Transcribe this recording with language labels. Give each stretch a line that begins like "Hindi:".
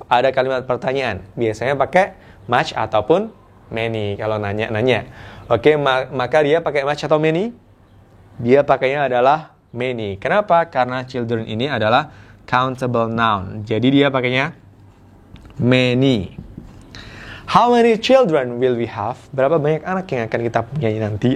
Indonesian: Ada kalimat pertanyaan. Biasanya pakai much ataupun many kalau nanya-nanya. Oke, maka dia pakai much atau many? Dia pakainya adalah many. Kenapa? Karena children ini adalah countable noun. Jadi dia pakainya many.
English: How many children will we have?
Indonesian: Berapa banyak anak yang akan kita punya nanti?